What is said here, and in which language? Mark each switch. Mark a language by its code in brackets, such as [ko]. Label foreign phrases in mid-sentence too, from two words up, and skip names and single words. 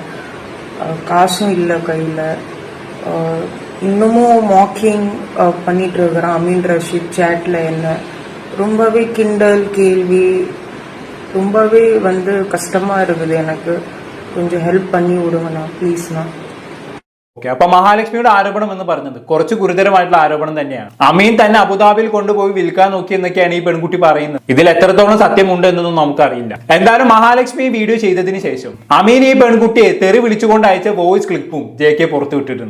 [ta] காசும் இல்லை கையில். இன்னமும் மாக்கிங் பண்ணிட்டு இருக்கிறான் அமீன் ரஷீத் சேட்டில். என்ன ரொம்பவே கிண்டல் கேள்வி, ரொம்பவே கஷ்டமா இருக்குது. எனக்கு கொஞ்சம் ஹெல்ப் பண்ணி விடுங்கண்ணா ப்ளீஸ்ண்ணா. [ml] ഓക്കെ, അപ്പൊ മഹാലക്ഷ്മിയുടെ ആരോപണം എന്ന് പറഞ്ഞത് കുറച്ച് ഗുരുതരമായിട്ടുള്ള ആരോപണം തന്നെയാണ്. അമീൻ തന്നെ അബുദാബിയിൽ കൊണ്ടുപോയി വിൽക്കാൻ നോക്കി എന്നൊക്കെയാണ് ഈ പെൺകുട്ടി പറയുന്നത്. ഇതിൽ എത്രത്തോളം സത്യമുണ്ട് എന്നൊന്നും നമുക്കറിയില്ല. എന്തായാലും മഹാലക്ഷ്മി വീഡിയോ ചെയ്തതിന് ശേഷം അമീൻ ഈ പെൺകുട്ടിയെ തെറി വിളിച്ചുകൊണ്ട് അയച്ച വോയിസ് ക്ലിപ്പും JK പുറത്തു വിട്ടിട്ടുണ്ട്.